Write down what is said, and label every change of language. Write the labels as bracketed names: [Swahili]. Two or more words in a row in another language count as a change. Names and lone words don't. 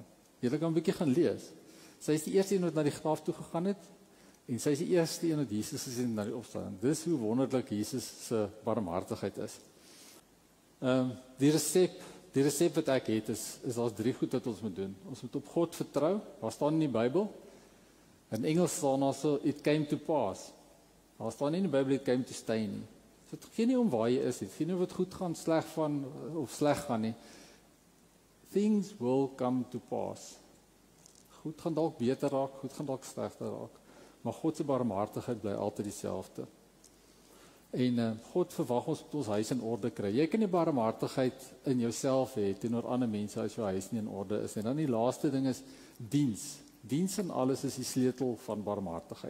[Afrikaans] Julle kan 'n bietjie gaan lees. Sy is die eerste een wat na die graf toe gegaan het en sy is die eerste een wat Jesus gesien het na die opstanding. Dis hoe wonderlik Jesus se barmhartigheid is. Die resep wat ek het is daar's 3 goed wat ons moet doen. Ons moet op God vertrou. Daar staan in die Bybel. In Engels staan daar so, [English] it came to pass. [Afrikaans] Daar staan nie in die Bybel, [English] it came to stay nie. [Afrikaans] So dit gee nie om waar jy is, dit gee nie of het goed gaan, sleg gaan nie. [English] Things will come to pass. [Afrikaans] Goed gaan dalk beter raak, goed gaan dalk slegter raak. Maar God se barmhartigheid bly altyd dieselfde. En God verwag ons moet ons huis in orde kry. Jy kan nie barmhartigheid in jouself hê teenoor ander mense as jou huis nie in orde is. En dan die laaste ding is diens. Diens in alles is die sleutel van barmhartigheid.